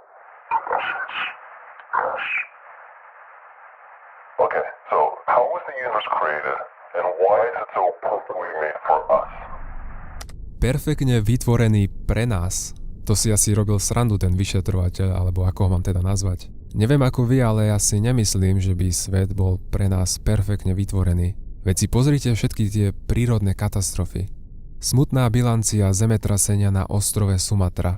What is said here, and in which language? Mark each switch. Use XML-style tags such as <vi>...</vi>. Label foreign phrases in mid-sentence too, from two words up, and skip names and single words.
<en>Okay, so how was the universe created, and why is it so perfectly made for us?</en> <sk>Perfektne vytvorený pre nás. To si asi robil srandu ten vyšetrovateľ, alebo ako ho mám teda nazvať. Neviem ako vy, ale ja si nemyslím, že by svet bol pre nás perfektne vytvorený. Veď si pozrite všetky tie prírodné katastrofy. Smutná bilancia zemetrasenia na ostrove Sumatra.</sk>